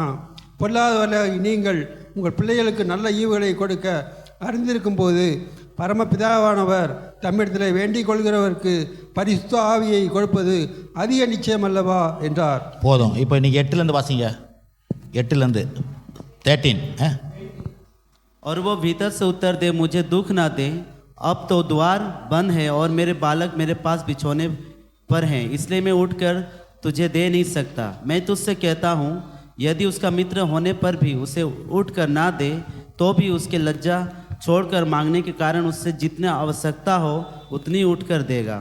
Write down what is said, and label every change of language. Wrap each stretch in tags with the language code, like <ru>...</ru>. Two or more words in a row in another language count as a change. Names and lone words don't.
<ta>பொல்லாதவர்களாகிய நீங்கள் உங்கள் பிள்ளைகளுக்கு நல்ல ஈவுகளை கொடுக்க அறிந்திருக்கும் போது பரமபிதாவானவர் தம்மிடத்தில் வேண்டிக் கொள்கிறவருக்கு பரிசுத்த ஆவியை கொடுப்பது அதிக நிச்சயம் அல்லவா என்றார். போதும். இப்போ இன்னைக்கு 8லேருந்து வாசிங்க. 8லேருந்து 13.</ta> <hi>और वो भीतर से उत्तर दे, मुझे दुख ना दे, अब तो द्वार बंद है और मेरे बालक मेरे पास बिछोने पर हैं, इसलिए मैं उठकर तुझे दे नहीं सकता। मैं तुझसे कहता हूँ, यदि उसका मित्र होने पर भी उसे उठकर ना दे, तो भी उसके लज्जा छोड़कर मांगने के कारण उससे जितना आवश्यकता हो उतनी उठकर देगा।</hi>